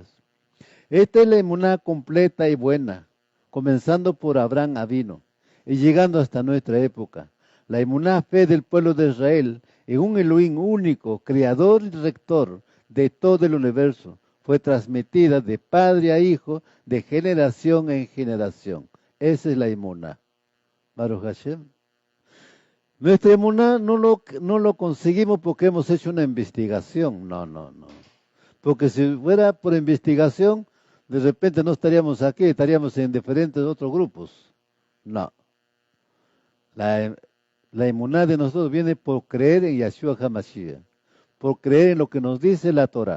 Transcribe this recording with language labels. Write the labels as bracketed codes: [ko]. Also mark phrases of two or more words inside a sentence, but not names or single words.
[es] Esta es la emuná completa y buena, comenzando por Abraham Avino y llegando hasta nuestra época. La emuná fe del pueblo de Israel en un Elohim único, creador y rector de todo el universo, fue transmitida de padre a hijo, de generación en generación. Esa es la emuná. [he] ברוך השם. [es] Nuestra emuná no lo conseguimos porque hemos hecho una investigación. No. Porque si fuera por investigación, de repente no estaríamos aquí, estaríamos en diferentes otros grupos. No. La emuná de nosotros viene por creer en Yahshua HaMashiach, por creer en lo que nos dice la Torah.